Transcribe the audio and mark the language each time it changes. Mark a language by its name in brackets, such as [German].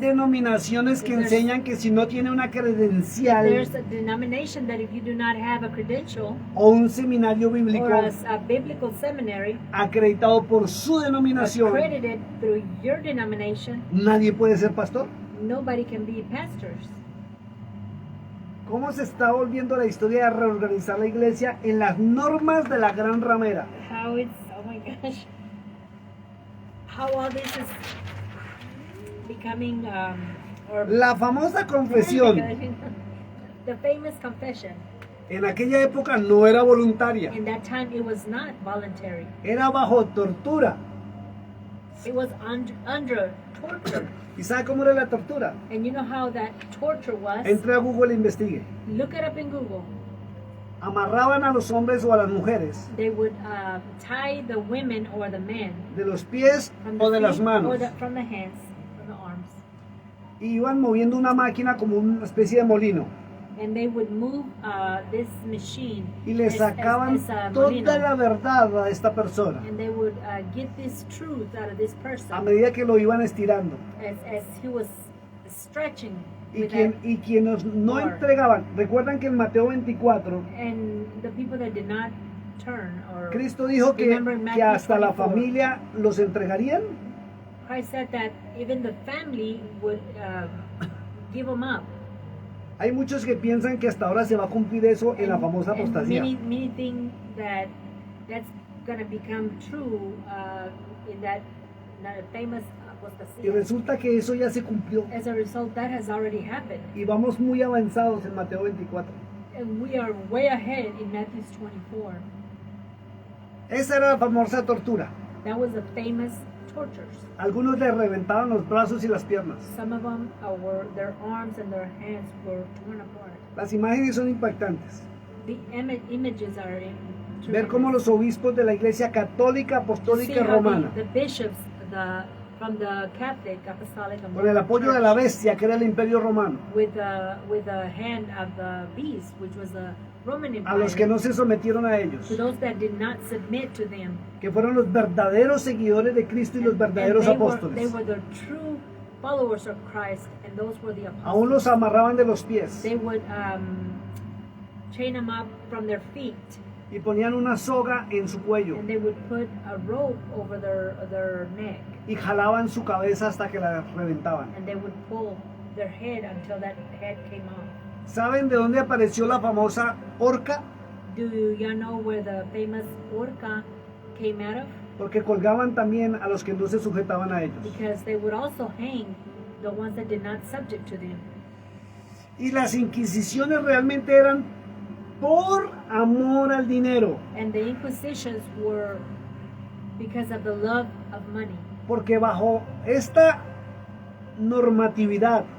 [Spanish] denominaciones que enseñan que si no tiene una credencial [English] There's a denomination that if you do not have a credential [Spanish] o un seminario bíblico [English] or a biblical seminary [Spanish] acreditado por su denominación, [English] accredited through your denomination, [Spanish] nadie puede ser pastor. [English] nobody can be pastors. [Spanish] ¿Cómo se está volviendo la historia de reorganizar la iglesia en las normas de la gran ramera? [English] How it's, oh my gosh, how all this is becoming, or [Spanish] La famosa confesión [English] the famous confession. [Spanish] en aquella época no era voluntaria, [English] In that time, it was not voluntary. [Spanish] era bajo tortura. [English] It was under torture. [Spanish] ¿Y sabe cómo era la tortura? [English] And you know how that torture was? [Spanish] Entre a Google e investigue. [English] Look it up in Google. [Spanish] Amarraban a los hombres o a las mujeres [English] They would tie the women or the men [Spanish] de los pies [English] from [Spanish] o [English] the [Spanish] de las [English] feet [Spanish] manos [English] or from the hands, from the arms. [Spanish] y iban moviendo una máquina como una especie de molino [English] And they would move this machine [Spanish] y le sacaban [English] as a [Spanish] toda molino. la verdad a esta persona [English] And they would get this truth out of this [Spanish] a [English] person [Spanish] medida que lo iban estirando. [English] as he was stretching. [Spanish] Y [English] with [Spanish] quienes no [English] Lord. [Spanish] entregaban, recuerdan que en Mateo 24 [English] and the people that did not return or [Spanish] Cristo dijo [English] remember Matthew [Spanish] que hasta la [English] 24. [Spanish] familia los entregarían. [English] Christ said that even the family would give them up. [Spanish] Hay muchos que piensan que hasta ahora se va a cumplir eso en la famosa [English] And [Spanish] apostasía. [English] many think that that's going to become true in that famous [Spanish] Y [English] apostasy. [Spanish] resulta que eso ya se cumplió. [English] As a result, that has already happened. [Spanish] Y vamos muy avanzados en Mateo 24. [English] And we are way ahead in Matthew 24. [Spanish] Esa era la famosa tortura. [English] That was the famous tortures. [Spanish] Algunos les reventaban los brazos y las piernas. [English] Some of them their arms and their hands were torn apart. [Spanish] Las imágenes son impactantes. [English] The images are [Spanish] Ver cómo los obispos de la Iglesia Católica, Apostólica y Romana, [English] the bishops from the Catholic, Apostolic, and [Spanish] con el apoyo de la bestia que era el Imperio Romano, [English] with the hand of the beast, which was the Roman Empire, [Spanish] a los que no se sometieron a ellos, [English] to those that did not submit to them, [Spanish] que fueron los verdaderos seguidores de Cristo y los verdaderos [English] they [Spanish] apóstoles. [English] were the true followers of Christ, and those were the apostles. [Spanish] Aún los amarraban de los pies [English] They would chain them up from their feet, [Spanish] y ponían una soga en su cuello [English] and they would put a rope over their neck, [Spanish] y jalaban su cabeza hasta que la reventaban. [English] and they would pull their head until that head came off. [Spanish] ¿Saben de dónde apareció la famosa horca? [English] Do you know where the famous horca came out of? [Spanish] Porque colgaban también a los que no se sujetaban a ellos. [English] Because they would also hang the ones that did not subject to them. [Spanish] Y las inquisiciones realmente eran por amor al dinero, [English] And the inquisitions were because of the love of money. [Spanish] porque bajo esta normatividad